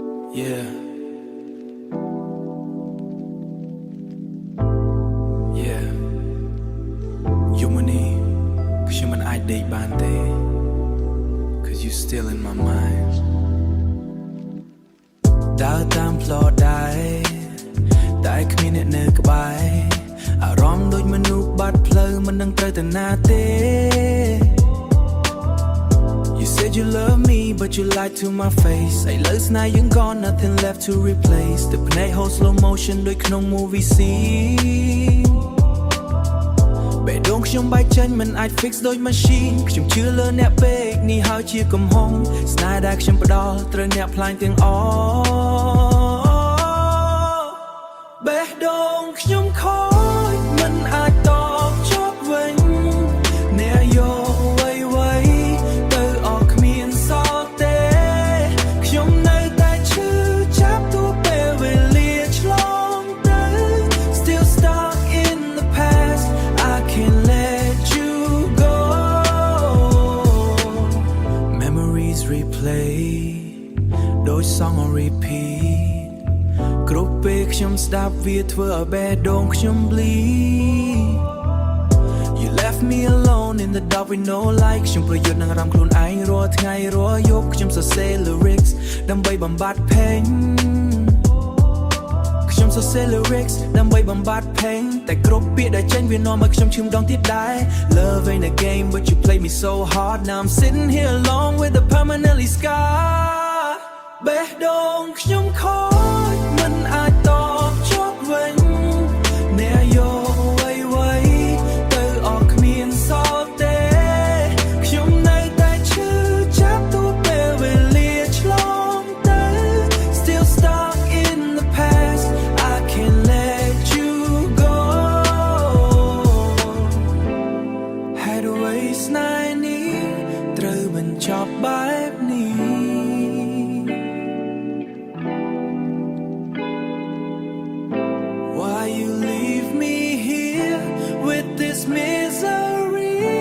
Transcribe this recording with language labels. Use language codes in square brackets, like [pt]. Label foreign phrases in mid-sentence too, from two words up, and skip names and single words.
[en] Yeah Yeah [km] យប់នេះខ្ញុំមិនអាចដេកបានទេ [en] Cause you still in my mind [km] ដើរតាមផ្លូវដែរតែគ្មានអ្នកនៅក្បែរអារម្មណ៍ដូចមនុស្សបាត់ផ្លូវមិនដឹងត្រូវទៅណាទេ [en] You said you love me but you lied to my face [km] ឥឡូវស្នេហ៍យើង [en] gone nothing left to replace ទឹកភ្នែក hold slow motion [km] ដូចក្នុង [en] movie scene [km] បេះដូងខ្ញុំបែកចេញមិនអាច [en] fix ដូច machine [km] ខ្ញុំជឿលើអ្នកពេកនេះហើយជាកំហុសស្នេហ៍ដែលខ្ញុំផ្ដល់ត្រូវអ្នកផ្លាញទាំងអ ស់បេះដូងខ្ញុំខូចមិនអាចតបជប់វិញអ្នកយកអ្វីទៅអស់គ្មានសល់ទេខ្ញុំនៅតែឈឺចាប់ទោះពេលវេលាឆ្លងទៅ [en] Still stuck in the past I can't let you go Memories replay [km] ដូច [en] song on repeat [km] គ្រប់ពេលខ្ញុំស្ដាប់វាធ្វើឲ្យបេះដូងខ្ញុំ bleed [en] You left me alone in the dark with no light [km] ខ្ញុំប្រយុទ្ធនឹងអារម្មណ៍ខ្លួនឯងរាល់ថ្ងៃរាល់យប់ខ្ញុំសរសេរ lyrics ដើម្បីបំបត្តិ pain ខ្ញុំសរសេរ lyrics ដើម្បីបំបត្តិ pain តែគ្រប់ពាក្យដែលចេញវានាំឲ្យខ្ញុំឈឺម្ដងទៀតដែរ [en] Love ain't a game but you play me so hard Now I'm sitting here alone with a permanently scar [km] បេះដូងខ្ញុំខូ ចមិនអាចតបជប់វិញអ្នកយកអ្វីទៅអស់គ្មានសល់ទេខ្ញុំនៅតែឈឺចាប់ទោះពេលវេលាឆ្លងទៅ [en] Still stuck in the past I can't let you go [km] ហេតុអ្វីស្នេហ៍នេះត្រូវបញ្ចប់បែបនេះ [en] Why you leave me here with this misery